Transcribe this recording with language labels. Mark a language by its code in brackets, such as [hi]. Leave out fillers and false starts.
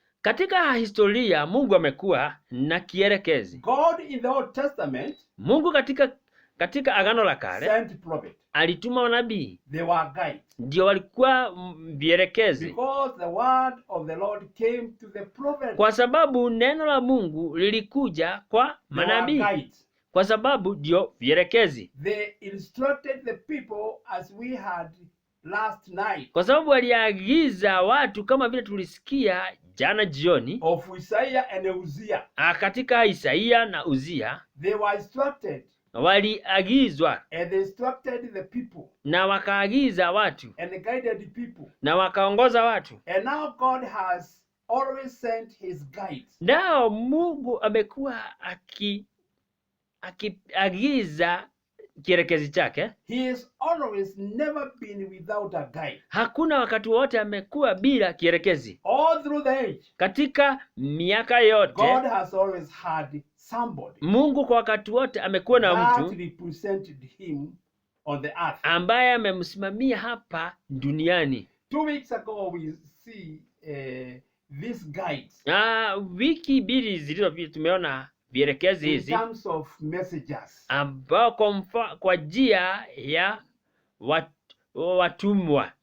[sw] Katika historia Mungu amekuwa na kierekezi. [en] God in the Old Testament [sw] Mungu katika Agano la Kale [en] sent prophet. [sw] alituma manabii, [en] They were guides. [sw] ndio walikuwa vierekezi, [en] Because the word of the Lord came to the prophet. [sw] kwa sababu neno la Mungu lilikuja kwa [en] They were [sw] manabii, [en] guides. [sw] kwa sababu ndio vierekezi, [en] They instructed the people as we had last night [sw] kwa sababu waliagiza watu kama vile tulisikia jana jioni [en] of Isaiah and Uzziah. [sw] katika Isaia na Uzia. [en] They were instructed [sw] Waliagizwa [en] and they instructed the people [sw] na wakaagiza watu [en] and guided the people. [sw] na wakaongoza watu. [en] And now God has always sent his guides. [sw] Nao Mungu amekuwa akiagiza kierekezi chake. [en] He has always never been without a guide. [sw] Hakuna wakati wote amekuwa bila kierekezi. [en] All through the age, [sw] Katika miaka yote [en] God has always had somebody [sw] Mungu kwa wakati wote amekuwa na [en] that [sw] mtu [en] represented him on the earth. [sw] ambaye amemsimamia hapa duniani. [en] 2 weeks ago we see these guides [sw] Wiki mbili zilizopita tumeona vierekezi [en] in [sw] hizi [en] terms of messengers. [sw] ambao kwa njia ya watumwa.